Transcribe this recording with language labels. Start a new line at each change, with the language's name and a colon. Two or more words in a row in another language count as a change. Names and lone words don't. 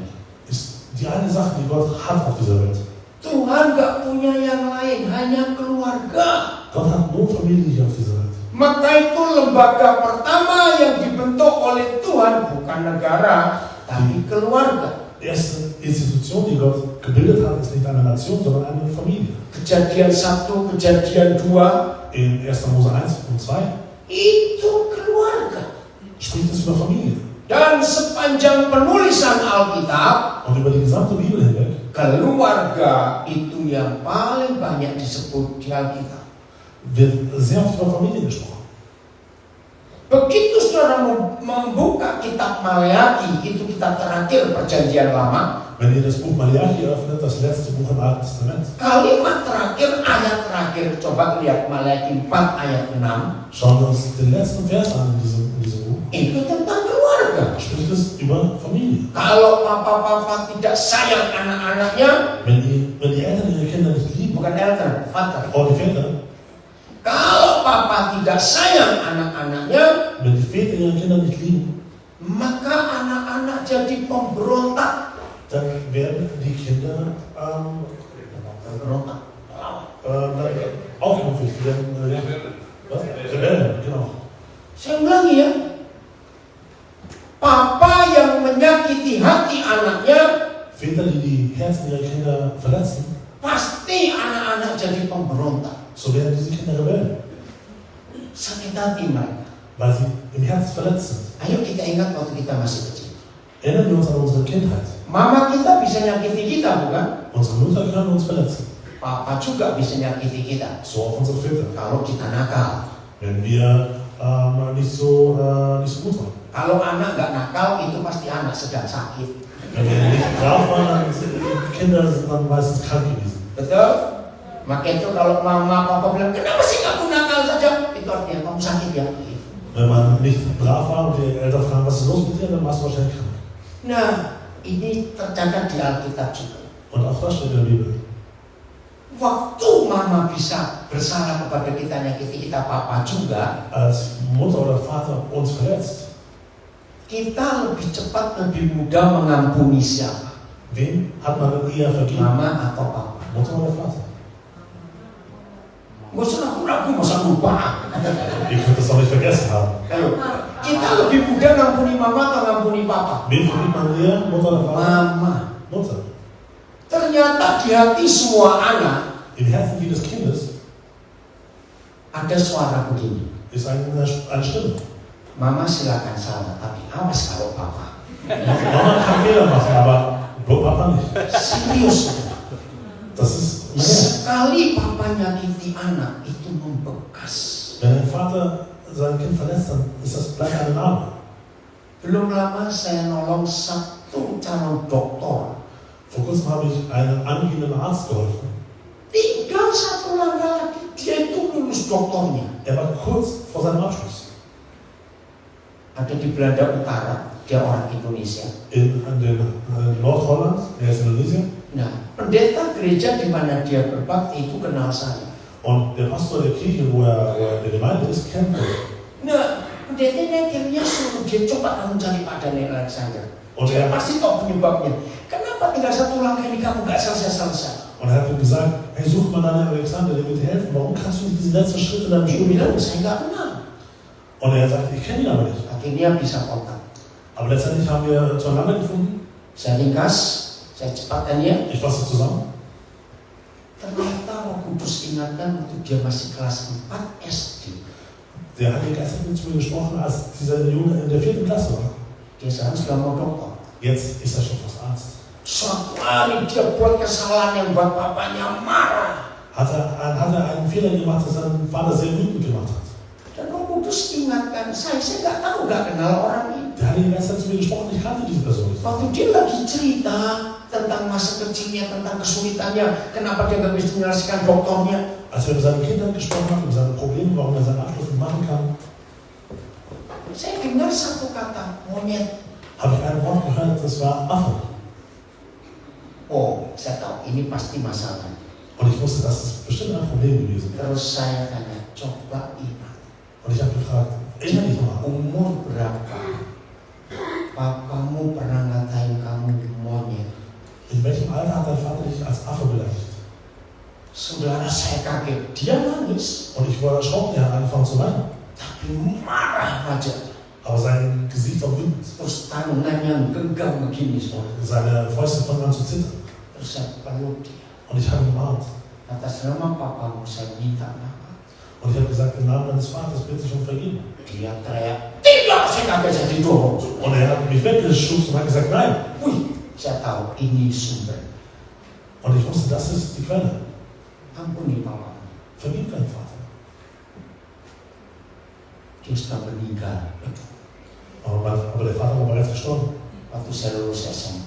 German: ist die eine Sache, die Gott hat auf dieser Welt.
Indonesian: Tuhan gak punya yang lain, hanya keluarga.
German: Gott hat nur Familie hier auf dieser Welt.
Indonesian: Maka itu lembaga pertama yang dibentuk oleh Tuhan bukan negara, tapi keluarga.
German: Die erste Institution, die Gott gebildet hat, ist nicht eine Nation, sondern eine Familie.
Indonesian: Kejadian 1, kejadian 2,
German: In 1. Mose 1 und 2
Indonesian: itu keluarga.
German: spricht es über Familie.
Indonesian: Dan sepanjang penulisan Alkitab,
German: Und über die gesamte Bibel hinweg
Indonesian: keluarga itu yang paling banyak disebut di Alkitab.
German: wird sehr oft über Familie gesprochen.
Indonesian: Begitu saudara membuka kitab Maleakhi, itu kitab terakhir perjanjian lama,
German: Wenn ihr das Buch Malachi öffnet, das letzte Buch im Alten Testament,
Indonesian: kalimat terakhir, ayat terakhir, coba lihat Maleakhi 4 ayat 6,
German: schauen wir uns den letzten Vers an in diesem Buch.
Indonesian: itu tentang keluarga.
German: Spricht es über Familie.
Indonesian: Kalau papa-papa tidak sayang anak-anaknya,
German: Wenn die Eltern ihre Kinder nicht lieben,
Indonesian: bukan eltern, vater.
German: auch die Väter,
Indonesian: Kalau papa tidak sayang anak-anaknya,
German: wenn die Väter ihre Kinder nicht lieben,
Indonesian: maka anak-anak jadi pemberontak.
German: dann werden die Kinder
Indonesian: Pemberontak.
German: aufmüpfig, die werden Rebellen, genau.
Indonesian: Saya ulangi ya, Papa yang menyakiti hati anaknya,
German: Väter, die die Herzen ihrer Kinder verletzen,
Indonesian: pasti anak-anak jadi pemberontak.
German: so werden diese Kinder Rebellen,
Indonesian: Sakit hati mereka.
German: weil sie im Herzen verletzt sind.
Indonesian: Ayo kita ingat waktu kita masih kecil.
German: Erinnern wir uns an unsere Kindheit.
Indonesian: Mama kita bisa nyakiti kita, bukan?
German: Unsere Mütter können uns verletzen,
Indonesian: Papa juga bisa nyakiti kita.
German: so auch unsere Väter,
Indonesian: Kalau kita nakal.
German: wenn wir nicht so gut waren.
Indonesian: Kalau anak nggak nakal, itu pasti anak sedang sakit.
German: Wenn wir nicht brav waren, dann sind die Kinder sind dann meistens krank gewesen.
Indonesian: Betul? Maka itu kalau mama papa bilang, kenapa sih kamu nakal saja? Itu artinya kamu sakit ya.
German: Wenn man nicht brav war und die Eltern fragen, was ist los mit dir, dann warst du wahrscheinlich krank.
Indonesian: Nah, ini tercatat di Alkitab juga.
German: Und auch das steht in der Bibel.
Indonesian: Waktu mama bisa bersalah kepada kita, nyakiti kita, papa juga,
German: Als Mutter oder Vater uns verletzt,
Indonesian: kita lebih cepat, lebih mudah mengampuni siapa?
German: wem hat man dann eher vergeben?
Indonesian: Mama atau papa?
German: Mutter oder Vater?
Indonesian: Gak usah ragu-ragu, masa lupa.
German: Ihr könnt das doch nicht vergessen haben.
Indonesian: Ayo, kita lebih mudah ngampuni mama atau ngampuni papa?
German: Wem vergibt man eher? Mutter oder Vater?
Indonesian: Mama.
German: Mutter.
Indonesian: Ternyata di hati semua anak
German: Im Herzen jedes Kindes
Indonesian: ada suara begini.
German: ist eine Stimme.
Indonesian: Mama silakan salah, tapi awas kalau papa.
German: Mama kann Fehler machen, aber Papa nicht.
Indonesian: Serius.
German: Das ist mehr.
Indonesian: Sekali papa nyakiti anak, itu membekas.
German: Wenn ein Vater sein Kind verletzt, dann ist das gleich eine Narbe.
Indonesian: Belum lama saya nolong satu calon dokter.
German: Vor kurzem habe ich einem angehenden Arzt geholfen.
Indonesian: Tinggal satu langkah lagi, dia itu lulus doktornya.
German: Er war kurz vor seinem Abschluss.
Indonesian: Ada di Belanda Utara, dia orang Indonesia.
German: In Nordholland, er ist Indonesien.
Indonesian: Nah, pendeta gereja di mana dia berbakti itu kenal saya.
German: Und der Pastor der Kirche, wo er der Gemeinde ist, kennt mich.
Indonesian: Nah, pendetanya akhirnya suruh dia coba kamu cari Pak Daniel Alexander.
German: Und
Indonesian: Dia
German: er,
Indonesian: pasti tahu penyebabnya. Kenapa tinggal satu langkah ini kamu nggak selesai-selesai?
German: und er hat ihm gesagt, hey, such mal Daniel Alexander, der wird dir helfen. Warum kannst du nicht diesen letzten Schritt in deinem
Indonesian: Dia
German: Studium
Indonesian: bilang,
German: tun?
Indonesian: saya nggak kenal.
German: Und er sagt, ich kenne ihn aber nicht.
Indonesian: Akhirnya bisa kontak.
German: Aber letztendlich haben wir zueinander gefunden.
Indonesian: Saya ringkas, saya cepatkan dia.
German: Ich fasse zusammen.
Indonesian: Ternyata Roh Kudus ingatkan waktu dia masih kelas 4 SD.
German: Der Heilige Geist hat mit mir gesprochen, als dieser Junge in der 4. Klasse war.
Indonesian: Dia sekarang sudah mau dokter.
German: Jetzt ist er schon fast Arzt.
Indonesian: Suatu hari dia buat kesalahan yang buat papanya marah.
German: Hat er einen Fehler gemacht, dass sein Vater sehr wütend gemacht hat.
Indonesian: Dan Roh Kudus ingatkan saya nggak tahu, nggak kenal orang ini.
German: Der Heilige Geist hat zu mir gesprochen, ich kannte diese Person nicht.
Indonesian: Waktu dia lagi cerita tentang masa kecilnya, tentang kesulitannya, kenapa dia nggak bisa menyelesaikan doktornya.
German: Als wir über seine Kindheit gesprochen haben, über seine Probleme, warum er seinen Abschluss nicht machen kann,
Indonesian: Saya dengar satu kata, monyet.
German: habe ich ein Wort gehört, das war Affe.
Indonesian: Oh, saya tahu ini pasti masalah.
German: Und ich wusste, das ist bestimmt ein Problem gewesen.
Indonesian: Terus saya tanya, coba ingat,
German: Und ich habe gefragt, erinnere dich mal,
Indonesian: umur berapa papamu pernah ngatain kamu monyet?
German: in welchem Alter hat dein Vater dich als Affe beleidigt?
Indonesian: Saudara, saya kaget. Dia nangis,
German: Und ich war erschrocken, er hat angefangen zu weinen.
Indonesian: tapi marah aja.
German: Aber sein Gesicht war wütend.
Indonesian: Terus tangannya genggam begini, saudara.
German: Seine Fäuste fangen an zu zittern.
Indonesian: Terus saya peluk dia.
German: Und ich habe ihn umarmt.
Indonesian: Atas nama papamu saya minta maaf.
German: Und ich habe gesagt, im Namen deines Vaters bitte ich um Vergebung.
Indonesian: Dia teriak, tidak, saya nggak bisa didorong.
German: Und er hat mich weggeschubst und hat gesagt, nein.
Indonesian: Wih, saya tahu ini sumber.
German: Und ich wusste, das ist die Quelle.
Indonesian: Ampuni papamu.
German: Vergib deinen Vater.
Indonesian: Dia sudah meninggal.
German: Aber der Vater war bereits gestorben,
Indonesian: Waktu saya lulus SMA.